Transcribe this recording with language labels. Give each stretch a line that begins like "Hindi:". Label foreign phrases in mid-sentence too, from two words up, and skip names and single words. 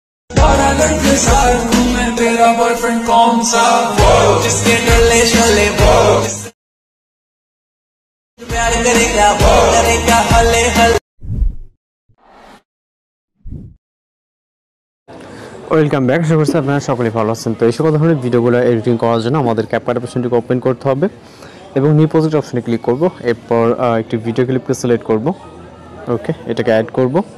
Hindi: तेरा बॉयफ्रेंड कौन सा जिसके डले शले प्यार करेगा हले हले।
English: welcome back.
Bangla: আশা করছি আপনারা সকলেই ভালো আছেন। তো এই সকল ধরনের ভিডিওগুলো এডিটিং করার জন্য আমাদের ক্যাপকাট অপশনটিকে ওপেন করতে হবে এবং
English: new project
Bangla: অপশনে ক্লিক করব। এরপর একটি
English: video clip-ke
Bangla: সিলেক্ট করব। ওকে, এটাকে অ্যাড করব।